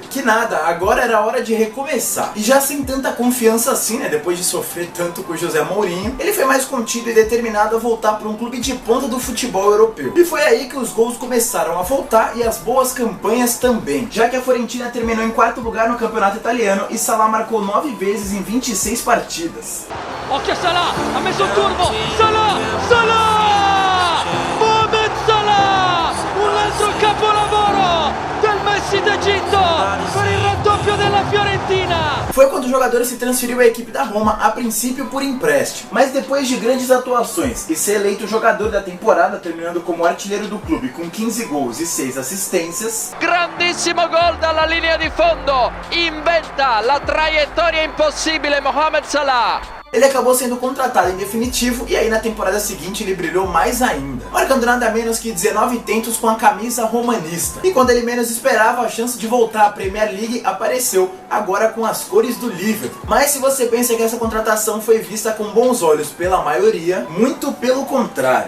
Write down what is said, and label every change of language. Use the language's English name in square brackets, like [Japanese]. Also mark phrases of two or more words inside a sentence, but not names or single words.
[Portuguese] Que nada, agora era hora de recomeçar. E já sem tanta confiança assim, né, depois de sofrer tanto com o José Mourinho, ele foi mais contido e determinado a voltar para um clube de ponta do futebol europeu. E foi aí que os gols começaram a voltar e as boas campanhas também, já que a Fiorentina terminou em 4º lugar no campeonato italiano e Salah marcou 9 vezes em 26 partidas. [Italian] Occhio a Salah, ha messo il turbo, Salah! Mohamed Salah! Un altro capolavoro del Messi d'Egitto per il raddoppio della Fiorentina! [Portuguese] Foi quando o jogador se transferiu à equipe da Roma, a princípio por empréstimo, mas depois de grandes atuações e ser eleito jogador da temporada, terminando como artilheiro do clube com 15 gols e 6 assistências. [Italian] Grandissimo gol dalla linea di fondo, inventa la traiettoria impossibile Mohamed Salah. [Portuguese] Ele acabou sendo contratado em definitivo e aí na temporada seguinte ele brilhou mais ainda, marcando nada menos que 19 tentos com a camisa romanista. E quando ele menos esperava, a chance de voltar à Premier League apareceu, agora com as cores do Liverpool. Mas se você pensa que essa contratação foi vista com bons olhos pela maioria, muito pelo contrário.